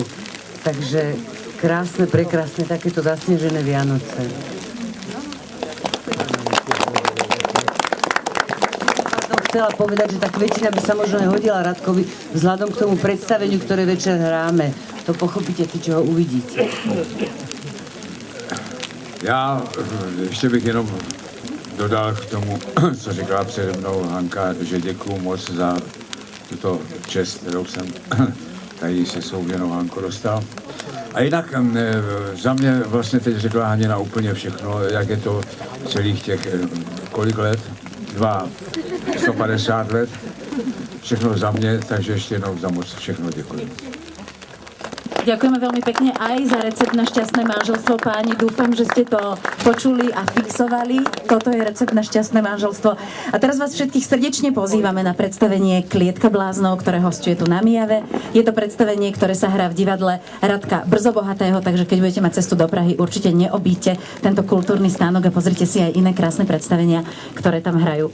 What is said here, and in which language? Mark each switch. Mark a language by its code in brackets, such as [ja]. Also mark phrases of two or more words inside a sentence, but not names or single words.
[sk] Takže krásne, prekrásne, takéto zasnežené Vianoce. Chcela povedať, že tá kvetina by sa možno aj hodila Radkovi vzhľadom k tomu predstaveniu, ktoré večer hráme. To pochopíte, ty, čo ho uvidíte. [cs] Já ještě bych jenom dodal k tomu, co říkala přede mnou Hanka, že děkuju moc za tuto čest, kterou jsem tady se souvěnou Hanko dostal. A jinak za mě vlastně teď řekla Hanina úplně všechno, jak je to celých těch, kolik let? 150 let. Všechno za mě, takže ještě jednou za moc všechno děkuji. [sk] Ďakujeme veľmi pekne aj za recept na šťastné manželstvo, páni. Dúfam, že ste to počuli a fixovali. Toto je recept na šťastné manželstvo. A teraz vás všetkých srdečne pozývame na predstavenie Klietka bláznov, ktoré hosťuje tu na Mijave. Je to predstavenie, ktoré sa hrá v divadle Radka Brzobohatého, takže keď budete mať cestu do Prahy, určite neobíďte tento kultúrny stánok a pozrite si aj iné krásne predstavenia, ktoré tam hrajú.